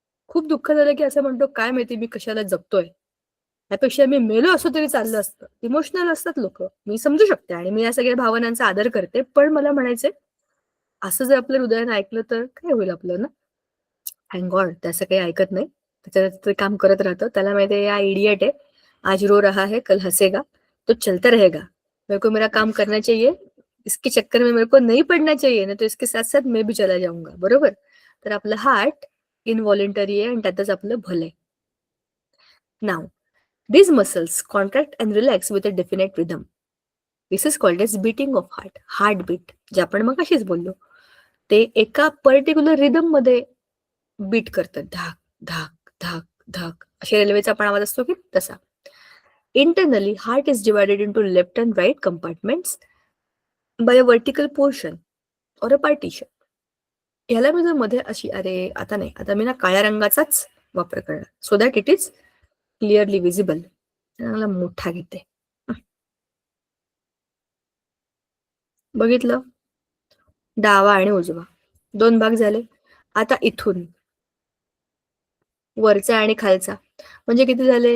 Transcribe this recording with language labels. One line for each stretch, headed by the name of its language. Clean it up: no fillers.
Marathi: खूप दुःख झालं की असं म्हणतो, काय माहिती मी कशाला जगतोय, त्यापेक्षा मी मेलो असं तरी चाललं असतं. इमोशनल असतात लोक, मी समजू शकते आणि मी या सगळ्या भावनांचा आदर करते. पण मला म्हणायचंय, असं जर आपल्या हृदयाने ऐकलं तर काय होईल आपलं ना? थँक गॉड त्याचं काही ऐकत नाही, त्याचं ते काम करत राहतं.
Hindi: त्याला माहिती आहे, या इडियट है, आज रो रहा है कल हसेगा, तो चलता रहेगा, मेरे को मेरा काम करना चाहिए, इसके चक्कर में मेरे को नहीं पडना चाहिए, ना तो इसके साथ साथ मैं भी चला जाऊंगा.
Marathi: बरोबर? तर आपलं हार्ट इनव्हॉलेंटरी आहे आणि त्यातच आपलं भलंय. नाव,
English: these muscles contract and relax with a definite rhythm. This is called as beating of heart, heartbeat,
Marathi: जे आपण मग अशीच बोललो. ते एका पर्टिक्युलर रिदम मध्ये बीट करतात, धाक धाक धाक धाक, असे रेल्वेचा पण आवाज असतो की तसा.
English: Internally heart is divided into left and right compartments by a vertical portion or a partition.
Marathi: ह्याला मी जर मध्ये अशी, अरे आता नाही, आता मी ना काळ्या रंगाचाच वापर करणार,
English: So that it is clearly visible.
Marathi: चांगला मोठा घेते, बघितलं? डावा आणि उजवा 2 भाग झाले. आता इथून वरचा आणि खालचा म्हणजे किती झाले?